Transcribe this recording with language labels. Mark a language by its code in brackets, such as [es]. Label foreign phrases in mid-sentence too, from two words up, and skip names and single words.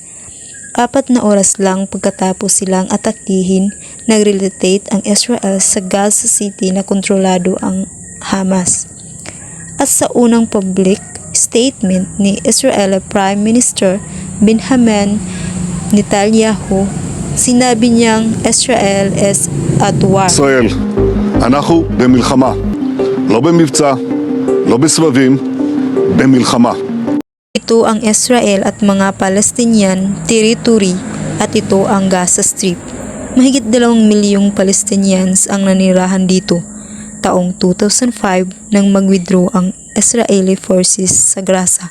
[tl] 4 na oras lang pagkatapos silang atakihin, nag-relocate ang Israel sa Gaza City na kontrolado ang Hamas. At sa unang public statement ni Israel [en] Prime Minister [tl] Benjamin Netanyahu, sinabi niyang [en] Israel is at war. [he] ישראל, אנחנו במלחמה, לא במבצע, לא בסבבים, במלחמה. [tl] Ito ang Israel at mga Palestinian territory at ito ang Gaza Strip. Mahigit 2 milyong Palestinians ang nanirahan dito. Taong 2005 nang mag-withdraw ang [en] Israeli forces [tl] sa Gaza.